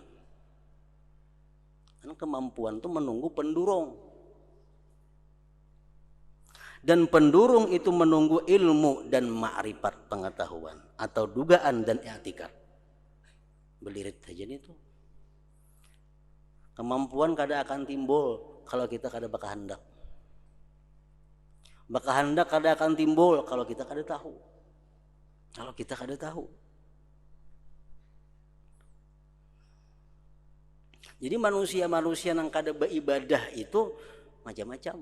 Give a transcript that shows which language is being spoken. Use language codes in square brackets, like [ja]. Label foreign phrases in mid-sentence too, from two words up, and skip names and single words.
[id] Karena kemampuan itu menunggu pendorong. Dan pendorong itu menunggu ilmu dan ma'rifat pengetahuan atau dugaan dan i'tikad. [bjn] Belirit saja itu. Kemampuan kada akan timbul kalau kita kada berkehendak. Berkehendak kada akan timbul kalau kita kada tahu. Kalau kita kada tahu. Jadi manusia-manusia yang kada beribadah itu macam-macam.